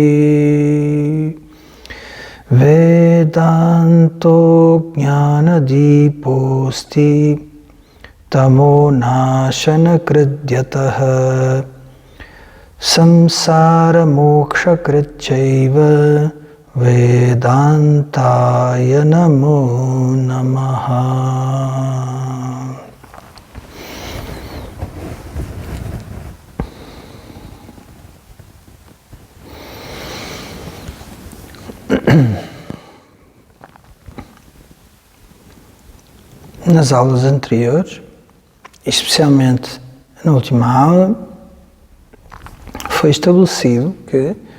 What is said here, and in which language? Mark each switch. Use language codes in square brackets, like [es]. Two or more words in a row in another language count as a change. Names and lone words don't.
[sa] वेदान्तो ज्ञान दीपोऽस्ति तमो नाशन कृद्यतः संसार मोक्ष कृच्चैव वेदान्ताय नमो नमः. [pt] Nas aulas anteriores, especialmente na última aula, foi estabelecido que